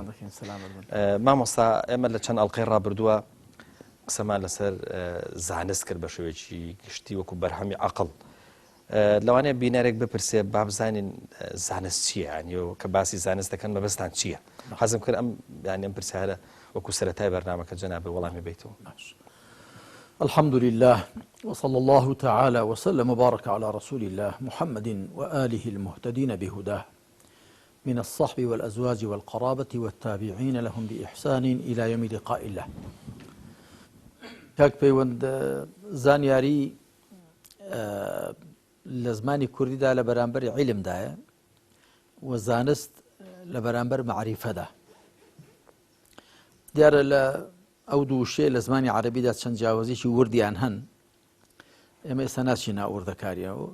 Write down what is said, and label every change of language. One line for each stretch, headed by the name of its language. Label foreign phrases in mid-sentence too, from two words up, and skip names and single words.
Central Kurdish: مامۆستا ئێمە لە چەند ئەڵقەی ڕابردووە قسەمان لەسەر زانست کرد بە شێوەیەکی گشتی وەکو بەرهەمی عەقڵ. لەوانەیە بینەرێک بپرسێ با بزانین زانست چییە، ینی کە باسی زانست دەکەن مەبەستان چییە؟ حەزم کرد ئەم پرسیارە وەکو سەرەتای بەرنامەکە جەنابێ وەڵامی بیتەوە.
Arabic: الحمد لله وصلى الله تعالى وسلم وبارك على رسول الله محمد وآله المهتدين بهداه من الصحب والأزواج والقرابة والتابعين لهم بإحسان إلى يوم لقاء الله.
Central Kurdish: كاك پەیوەند زانیاری لە زمانی کوردیدا لە بەرامبەری عیلمدایە و زانست لە بەرامبەر معریفەدا. دیارە لە ئەو دووشێ لە زمانی عەرەبیدا چەند جیاوازیی وردیان هەن، ئێمە ئێستا ناچینە وردەکاریەوە.